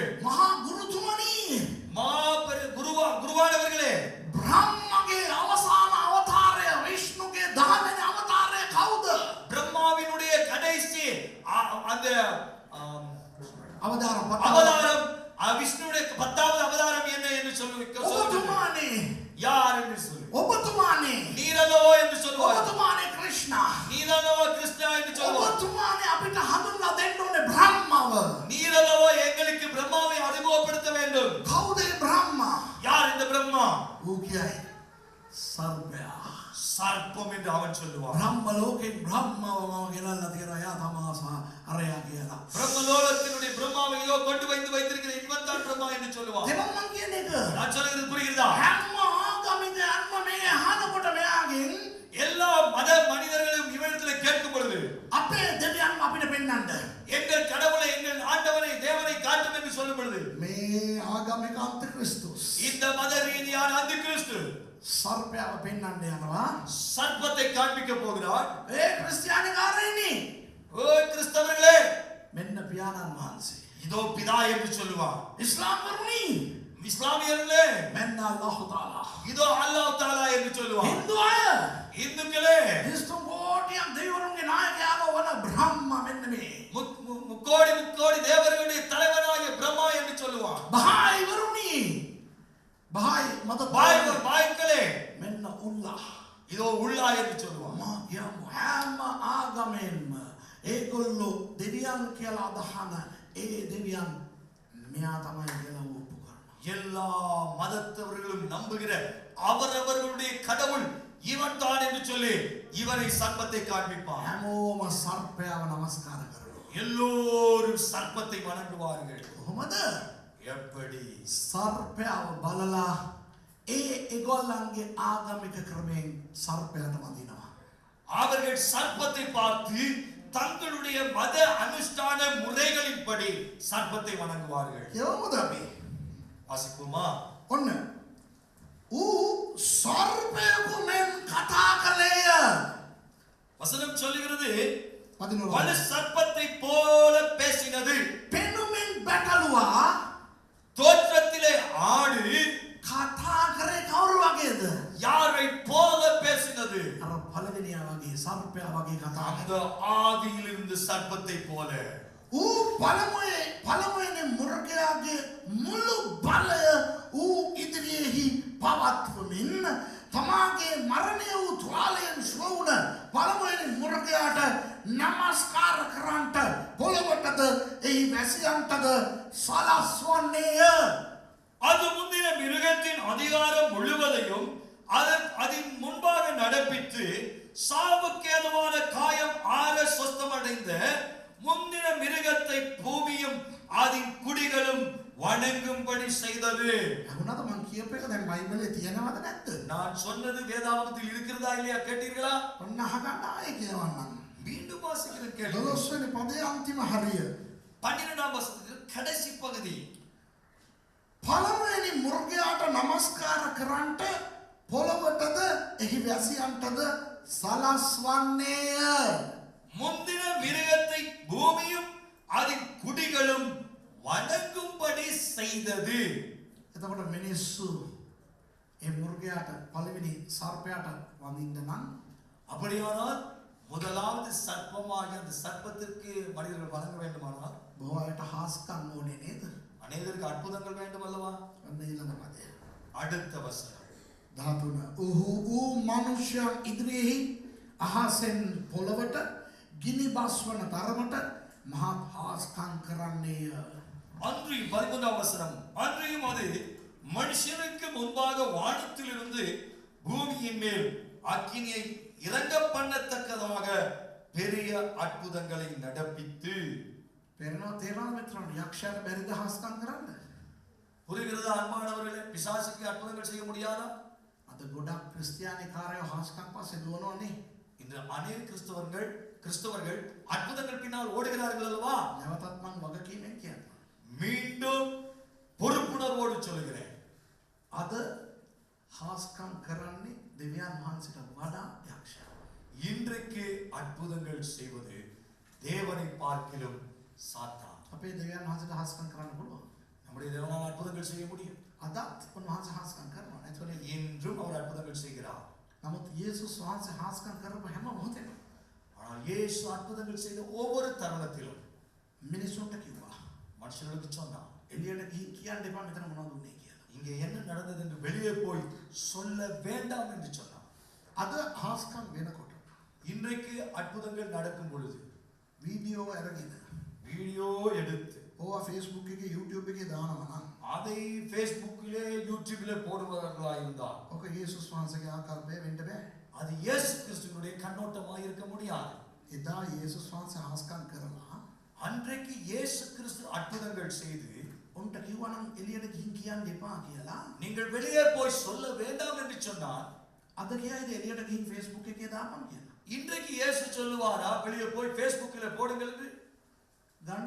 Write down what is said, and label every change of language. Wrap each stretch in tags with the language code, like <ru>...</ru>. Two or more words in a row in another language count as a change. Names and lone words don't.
<si>මහා ගුරුතුමනි</si> <ta>குருவானவர்களே,</ta> <si>බ්‍රහ්මගේ අවසාන අවතාරය විෂ්ණුගේ 10 වෙනි අවතාරය කවුද?</si> <ta>பிரம்மாவினுடைய கடைசி அந்த අවතාரம் விஷ்ணுடைய 10வது அவதாரம் என்ன என்று</ta> <si>ඔබතුමානේ</si> <ta>யார் என்று சொல்லு.</ta> <si>ඔබතුමානේ</si> <ta>நீரல்லவோ என்று சொல்லுவார்.</ta> <si>ඔබතුමානේ ක්‍රිෂ්ණා.</si> <ta>நீரல்லவோ கிருஷ்ணா என்று சொல்லுவார்.</ta> <si>ඔබතුමානේ අපිට හඳුන්වා දෙන්න ඕනේ බ්‍රහ්මව.</si> <ta>நீரல்லவோ எங்களுக்கு பிரம்மாவை அறிமுகப்படுத்த வேண்டும்.</ta> <si>කවුද ඒ බ්‍රහ්මා?</si> <ta>யார் இந்த பிரம்மா?</ta> <si>ඌ කියයි සර්පයා.</si> <ta>சர்ப்பம் என்று அவன் சொல்லுவான்.</ta> <si>බ්‍රහ්ම ලෝකෙන් බ්‍රහ්මව මම ගෙනල්ලා තියෙනවා. යා තමා අරයා කියලා.</si> <ta>பிரம்மலோகத்தினுடைய பிரம்மாவை இதோ கொண்டு வைத்திருக்கிற இவன் தான் பிரம்மா என்று சொல்லுவான்.</ta> <si>දෙවම් මං කියන එක</si> <ta>நான் சொல்றது புரிகிறதா?</ta> <si>හැම ආගමිකයන්ම මේ අහනකොට මෙයාගෙන්</si> <ta>எல்லா மத மனிதர்களும் இவனிடத்தில் கேட்கும் பொழுது,</ta> <si>අපේ දෙවියන් අපිට පෙන්වන්න</si> <ta>எங்கள் கடவுளை எங்கள் ஆண்டவனை தேவனை காட்டும் என்று சொல்லும் பொழுது,</ta> <si>මේ ආගමික අන්තික්‍රිස්තුස්</si> <ta>இந்த மத ரீதியான அந்தி கிறிஸ்து</ta> <si>සර්පයාව පෙන්වන්න යනවා.</si> <ta>சர்ப்பத்தை காண்பிக்க போகிறார்.</ta> <si>ඒ ක්‍රිස්තියානිකාරයිනි.</si> <ta>ஓ கிறிஸ்தவர்களே,</ta> <si>මෙන්න පියාණන් වහන්සේ.</si> <ta>இதோ பிதா என்று சொல்லுவார்.</ta> <si>ඉස්ලාම් වරුනි.</si> <ta>இஸ்லாமியர்களே,</ta> <si>මෙන්න අල්ලාහ් තාලා.</si> <ta>இதோ அல்லாஹ் தஆலா என்று சொல்லுவார்.</ta> <si>හින්දු අය.</si> <ta>இந்துக்களே,</ta> <si>හිස්තු කෝටියක් දෙවිවරුන්ගේ නායකයාව වන බ්‍රහ්ම මෙන්න මේ.</si> <ta>முக்கோடி தேவர்களுடைய தலைவனாகிய பிரம்மா என்று சொல்லுவார்.</ta> <si>බහායි වරුනි. බහායි මත</si> <ta>பாய்களே,</ta> <si>මෙන්න උල්ලාහ්.</si> <ta>இதோ உள்ளா என்று சொல்லுவார்.</ta> <si>යම් හැම ආගමෙන්ම ඒගොල්ලෝ දෙවියන් කියලා අදහන ඒ දෙවියන් මෙයා තමයි කියලා ඔප්පු කරනවා.</si> <ta>எல்லா மதத்தவர்களும் நம்புகிற அவரவர்களுடைய கடவுள் இவன் தான் என்று சொல்லி இவனை சர்ப்பத்தை காண்பிப்பார்.</ta> <si>හැමෝම සර්පයාව නමස්කාර කරනවා.</si> <ta>எல்லோரும் சர்ப்பத்தை வணங்குவார்கள்.</ta> <si>කොහොමද?</si> <ta>எப்படி?</ta> <si>සර්පයාව බලලා ඒ ඒගොල්ලන්ගේ ආගමික ක්‍රමයෙන් සර්පයාට වදිනවා.</si> <ta>அவர்கள் சர்ப்பத்தை பார்த்து தங்களுடைய மத அனுஷ்டான முறைகளின்படி சர்ப்பத்தை வணங்குவார்கள்.</ta> <si>යවමුද අපි?</si> <ta>வாசிப்போமா?</ta> <si>ඔන්න ඌ සර්පයෙකු මෙන් කතා කළේය.</si> <ta>வசனம் சொல்லுகிறது,</ta> <si>වදිනවා.</si> <ta>வலு சர்ப்பத்தை போல பேசினது.</ta> <si>පෙනුමින් බැටළුවා.</si> <ta>தோற்றத்திலே ஆடு</ta> <si>කතා කරේ කවුරු වගේද?</si> <ta>யாரை போல பேசினது?</ta> <si>අර පළවෙනියා වගේ සර්පයා වගේ කතා</si> <ta>அந்த</ta> <si>කරා.</si> <ta>ஆதியிலிருந்து சர்ப்பத்தை போல.</ta> <si>ඌ පළමුවෙනි මුර්ගයාගේ මුළු බලය ඌ ඉදිරියේහි පවත්වමින් තමාගේ මරණය වූ තුවාලයෙන් ශ්‍රවුණ පළමුවෙනි මුර්ගයාට නමස්කාර කරන්ට පොළොවටද එහි වැසියන්ටද සලස්වන්නේය.</si> <ta>அது முந்தின மிருகத்தின் அதிகாரம் முழுவதையும் அதன் முன்பாக நடப்பித்து சாவுக்கேதுவான காயம் ஆற சொஸ்தமடைந்த முந்தின மிருகத்தை பூமியும் அதன் குடிகளும் வணங்கும்படி செய்தது.</ta> <si>අහුණාද මං කියප එක දැන් බයිබලේ තියෙනවද නැද්ද?</si> <ta>நான் சொன்னது வேதாகமத்தில் இருக்கிறதா இல்லையா கேட்டீர்களா?</ta> <si>ඔන්න අහගන්න ආයේ කියවන්නම්.</si> <ta>மீண்டும் வாசிக்கிறேன் கேளுங்க.</ta> <si>12 වෙනි පදයේ අන්තිම හරිය.</si> <ta>12ஆம் வசனத்தில் கடைசி பகுதி.</ta> <si>පළමුවෙනි මුර්ගයාට නමස්කාර කරන්ට පොළොවටද එහි වැසියන්ටද සලස්වන්නේය.</si> <ta>முந்தின மிருகத்தை பூமியும் அதன் குடிகளும் வணங்கும்படி செய்தது.</ta> <si>එතකොට මිනිස්සු ඒ මුර්ගයාට පළවෙනි සර්පයාට වඳින්න නම්</si> <ta>அப்படியானால் முதலாவது சர்ப்பமாகிய அந்த சர்ப்பத்திற்கு மனிதர்கள் வணங்க வேண்டுமானால்</ta> <si>බොහෝ අයට හාස්කම් ඕනේ නේද?</si> <ta>அநேகருக்கு அற்புதங்கள் வேண்டும் அல்லவா?</ta> <si>ඔන්න ඊළඟ පදය.</si> <ta>அடுத்த வசனம் 13.</ta> <si>ඌ මනුෂ්‍යයන් ඉදිරියෙහි අහසෙන් පොළවට ගිනි බස්වන තරමට මහත් හාස්කම් කරන්නේය.</si> <ta>அன்றியும் 13ஆம் வசனம், அன்றியும் அது மனுஷனுக்கு முன்பாக வானத்திலிருந்து பூமியின் மேல் அக்கினியை இறங்க பண்ணத்தக்கதாக பெரிய அற்புதங்களை நடப்பித்து.</ta> <si>පෙරනවා තේරෙනවද මෙතන යක්ෂයාට බැරිද හාස්කම් කරන්න?</si> <ta>புரிகிறதா அன்பானவர்களே? பிசாசுக்கு அற்புதங்கள் செய்ய முடியாதா?</ta> <si>අද ගොඩක් ක්‍රිස්තියානිකාරයෝ හාස්කම් පස්සේ දුවනෝනේ.</si> <ta>இன்று அநேக கிறிஸ்தவர்கள் அற்புதங்கள் பின்னால் ஓடுகிறார்கள் அல்லவா?</ta> <si>නැවතත් මං වගකීමෙන් කියනවා.</si> <ta>மீண்டும் பொறுப்புணர்வோடு சொல்கிறேன்,</ta> <si>අද හාස්කම් කරන්නේ දෙවියන් වහන්සේට වඩා යක්ෂයා.</si> <ta>இன்றைக்கு அற்புதங்கள் செய்வது தேவனை பார்க்கிலும் சாத்தான்.</ta> <si>අපේ දෙවියන් වහන්සේට හාස්කම් කරන්න පුළුවන්.</si> <ta>நம்முடைய தேவனால் அற்புதங்கள் செய்ய முடியும்.</ta> <si>අදත් උන්වහන්සේ හාස්කම් කරනවා. ඒතකොට</si> <ta>இன்றும் அவர் அற்புதங்கள் செய்கிறார்.</ta> <si>නමුත් යේසුස් වහන්සේ හාස්කම් කරපු හැම මොහොතේම</si> <ta>ஆனால் இயேசு அற்புதங்கள் செய்த ஒவ்வொரு தருணத்திலும்</ta> <si>මිනිසුන්ට කිව්වා</si> <ta>மனுஷர்களுக்கு சொன்னார்,</ta> <si>එළියට ගිහින් කියන්න එපා මෙතන මොනවද උනේ කියලා.</si> <ta>இங்கே என்ன நடந்தது என்று வெளியே போய் சொல்ல வேண்டாம் என்று சொன்னார்.</ta> <si>අද හාස්කම් වෙනකොට</si> <ta>இன்றைக்கு அற்புதங்கள் நடக்கும் பொழுது</ta> <si>වීඩියෝ අරගෙන</si> <ta>வீடியோ எடுத்து</ta> <si>ඕවා Facebook එකේ YouTube එකේ දානවා නම්</si> <ta>அதை Facebookலே யூடியூப்ல போடுவதற்கா இருந்தால்</ta> <si>ඔක යේසුස් වහන්සේගේ ආකල්පය වෙන්න බෑ.</si> <ta>அது இயேசு கிறிஸ்துவினுடைய கண்ணோட்டமாக இருக்க முடியாது.</ta> <si>එදා යේසුස් වහන්සේ හාස්කම් කරලා</si> <ta>அன்றைக்கு இயேசு கிறிஸ்து அற்புதங்கள் செய்து</ta> <si>උන්ට කිව්වා නම් එළියට ගිහින් කියන්න එපා කියලා.</si> <ta>நீங்கள் வெளியே போய் சொல்ல வேண்டாம் என்று சொன்னார்.</ta> <si>අද කියයිද එළියට ගිහින් Facebook එකේ දාපන් කියලා.</si> <ta>இன்றைக்கு இயேசு சொல்லுவாரா வெளியே போய் Facebookல போடுங்கள் என்று?</ta> <si>ගන්න Facebook</si>